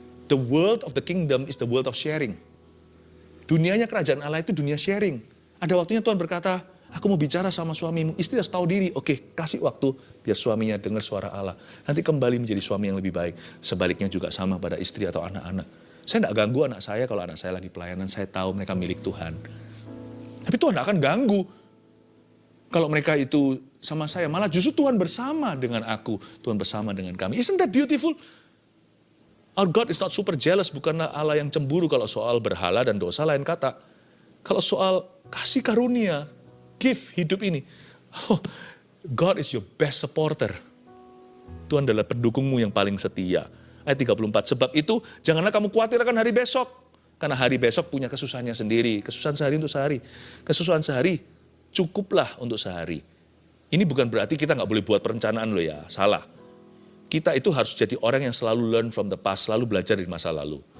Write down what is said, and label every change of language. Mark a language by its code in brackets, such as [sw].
[en] The world of the kingdom is the world of sharing. [id] Dunianya kerajaan Allah itu dunia sharing. Ada waktunya Tuhan berkata, aku mau bicara sama suamimu. Istri harus tahu diri. Oke, kasih waktu biar suaminya dengar suara Allah. Nanti kembali menjadi suami yang lebih baik. Sebaliknya juga sama pada istri atau anak-anak. Saya tidak ganggu anak saya kalau anak saya lagi pelayanan. Saya tahu mereka milik Tuhan. Tapi Tuhan tidak akan ganggu. Kalau mereka itu sama saya. Malah justru Tuhan bersama dengan aku. Tuhan bersama dengan kami. [en] Isn't that beautiful? Our God is not super jealous. [id] Bukanlah Allah yang cemburu kalau soal berhala dan dosa lain kata. Kalau soal kasih karunia, gift hidup ini. [en] Oh, God is your best supporter. [id] Tuhan adalah pendukungmu yang paling setia. Ayat 34, sebab itu janganlah kamu khawatir akan hari besok. Karena hari besok punya kesusahannya sendiri. Kesusahan sehari untuk sehari. Kesusahan sehari cukuplah untuk sehari. Ini bukan berarti kita nggak boleh buat perencanaan loh ya, salah. Kita itu harus jadi orang yang selalu [en] learn from the past, [id] selalu belajar dari masa lalu.